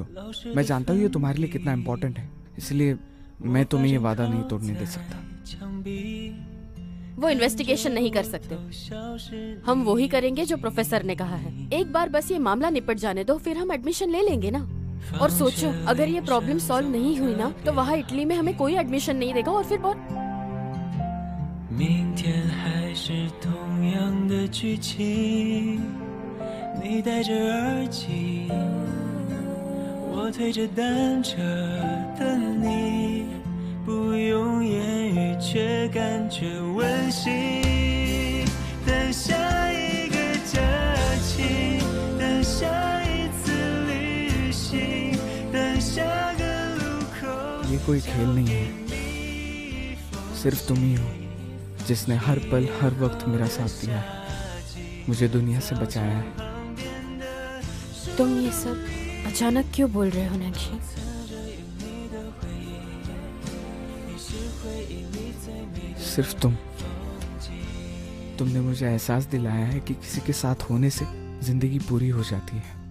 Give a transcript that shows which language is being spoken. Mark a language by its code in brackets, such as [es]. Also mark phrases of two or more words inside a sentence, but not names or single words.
[hi] मैं जानता हूँ ये तुम्हारे लिए कितना इम्पोर्टेंट है, इसलिए मैं तुम्हें ये वादा नहीं तोड़ने दे सकता। वो इन्वेस्टिगेशन नहीं कर सकते, हम वो ही करेंगे जो प्रोफेसर ने कहा है। एक बार बस ये मामला निपट जाने दो, फिर हम एडमिशन ले लेंगे ना। और सोचो, अगर ये प्रॉब्लम सॉल्व नहीं हुई ना तो वहाँ इटली में हमें कोई एडमिशन नहीं देगा, और फिर बहुत [zh] 明天还是同样的剧情，你戴着耳机，我推着单车的你，不用言语却感觉温馨。等下一个假期，等下一次旅行，等下个路口。 [hi] ये कोई खेल नहीं है, सिर्फ तुम ही हो जिसने हर पल हर वक्त मेरा साथ दिया है, मुझे दुनिया से बचाया है। तुम ये सब अचानक क्यों बोल रहे हो नैंशी? सिर्फ तुमने मुझे एहसास दिलाया है कि किसी के साथ होने से जिंदगी पूरी हो जाती है।